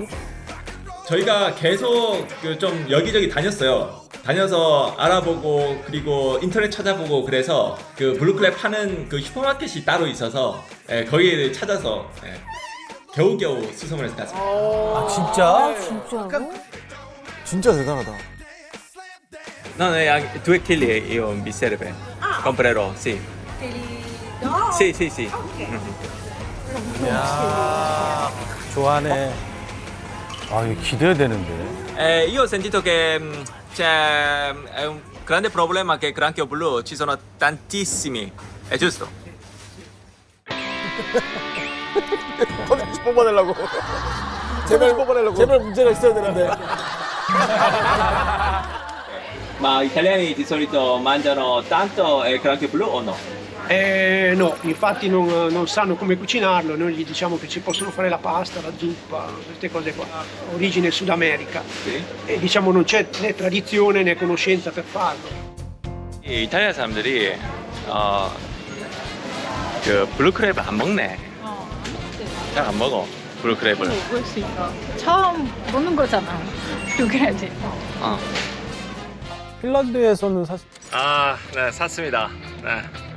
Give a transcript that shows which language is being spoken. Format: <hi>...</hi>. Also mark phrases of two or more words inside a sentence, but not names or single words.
<ko>저희가 계속 좀 여기저기 다녔어요. 다녀서 알아보고 그리고 인터넷 찾아보고 그래서 그 블루클랩 파는 그 슈퍼마켓이 따로 있어서 거기를 찾아서 겨우겨우 수송을 해서 갔습니다. 아, 진짜? 진짜로? 진짜 대단하다.</ko> <it>No, 2 kg io mi serve. Comprerò, sì. Sì.</it> <ko>이야, 좋아하네. 아, 이거 기대해야 되는데.</ko> <it>Io ho sentito che c'è un grande problema che il granchio blu ci sono tantissimi, è giusto?</it> <ko>콘텐츠 뽑아내려고. 제발 문제가 있어야 되는데.</ko> <it>Ma gli italiani di solito mangiano tanto il granchio blu o no? No, infatti non sanno come cucinarlo, noi gli diciamo che ci possono fare la pasta, la zuppa, queste cose qua, origine Sud America. Sì. E diciamo non c'è né tradizione né conoscenza per farlo.</it> <ko>이 이탈리아 사람들이 그 블루크랩을 안 먹네. 잘 안 먹어 블루크랩을. 먹을 수 있어. 처음 보는 거잖아. 그래야지. 핀란드에서는 사실 네, 샀습니다. 네.</ko>